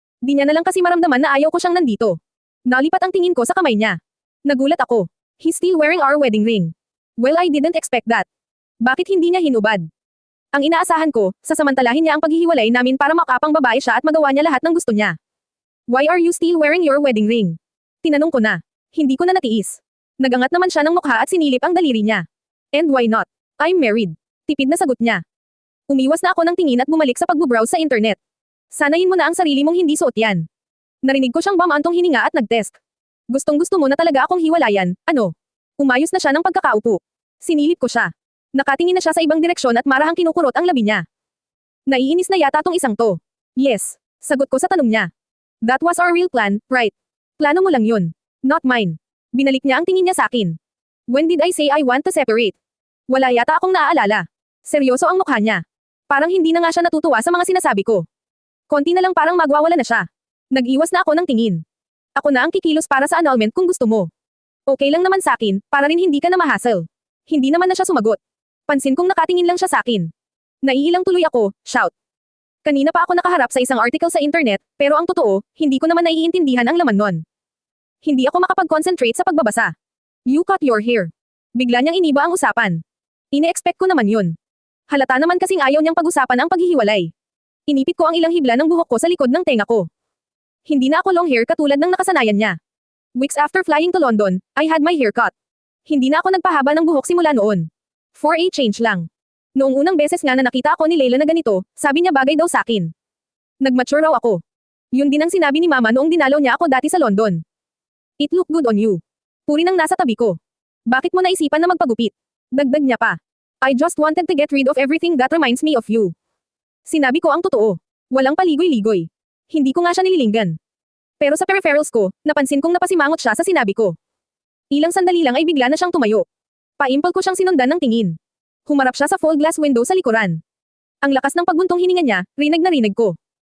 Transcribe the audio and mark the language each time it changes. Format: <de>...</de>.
<tl>Di niya na lang kasi maramdaman na ayaw ko siyang nandito. Nalipat ang tingin ko sa kamay niya. Nagulat ako.</tl> <en>He's still wearing our wedding ring. Well, I didn't expect that.</en> <tl>Bakit hindi niya hinubad? Ang inaasahan ko, sasamantalahin niya ang paghihiwalay namin para makapang babae siya at magawa niya lahat ng gusto niya.</tl> <en>Why are you still wearing your wedding ring?</en> <tl>Tinanong ko na. Hindi ko na natiis. Nagangat naman siya ng mukha at sinilip ang daliri niya.</tl> <en>And why not? I'm married.</en> <tl>Tipid na sagot niya. Umiwas na ako ng tingin at bumalik sa pagbubrowse sa internet. Sanayin mo na ang sarili mong hindi suot yan. Narinig ko siyang bamantong hininga at nag-desk. Gustong-gusto mo na talaga akong hiwalayan, ano? Umayos na siya ng pagkakaupo. Sinilip ko siya. Nakatingin na siya sa ibang direksyon at marahang kinukurot ang labi niya. Naiinis na yata tong isang to. Yes. Sagot ko sa tanong niya.</tl> <en>That was our real plan, right?</en> <tl>Plano mo lang yun.</tl> <en>Not mine.</en> <tl>Binalik niya ang tingin niya sa akin.</tl> <en>When did I say I want to separate?</en> <tl>Wala yata akong naaalala. Seryoso ang mukha niya. Parang hindi na nga siya natutuwa sa mga sinasabi ko. Konti na lang parang magwawala na siya. Nag-iwas na ako ng tingin. Ako na ang kikilos para sa annulment kung gusto mo. Okay lang naman sa akin, para rin hindi ka na ma-hassle. Hindi naman na siya sumagot. Pansin kong nakatingin lang siya sa akin. Naiilang tuloy ako, shout. Kanina pa ako nakaharap sa isang article sa internet, pero ang totoo, hindi ko naman naiintindihan ang laman nun. Hindi ako makapag-concentrate sa pagbabasa.</tl> <en>You cut your hair.</en> <tl>Bigla niyang iniba ang usapan. Ine-expect ko naman yun. Halata naman kasing ayaw niyang pag-usapan ang paghihiwalay. Inipit ko ang ilang hibla ng buhok ko sa likod ng tenga ko. Hindi na ako long hair katulad ng nakasanayan niya.</tl> <en>Weeks after flying to London, I had my hair cut.</en> <tl>Hindi na ako nagpahaba ng buhok simula noon.</tl> <en>For a change</en> <tl>lang. Noong unang beses nga na nakita ako ni Leila na ganito, sabi niya bagay daw sa akin. Nag-mature raw ako. Yun din ang sinabi ni Mama noong dinalaw niya ako dati sa London.</tl> <en>It look good on you.</en> <tl>Puri nang nasa tabi ko. Bakit mo naisipan na magpagupit? Dagdag niya pa.</tl> <en>I just wanted to get rid of everything that reminds me of you.</en> <tl>Sinabi ko ang totoo. Walang paligoy-ligoy. Hindi ko nga siya nililinggan. Pero sa peripherals ko, napansin kong napasimangot siya sa sinabi ko. Ilang sandali lang ay bigla na siyang tumayo. Paimpal ko siyang sinundan ng tingin. Humarap siya sa full glass window sa likuran. Ang lakas ng pagbuntong hininga niya, rinig na rinig ko.</tl>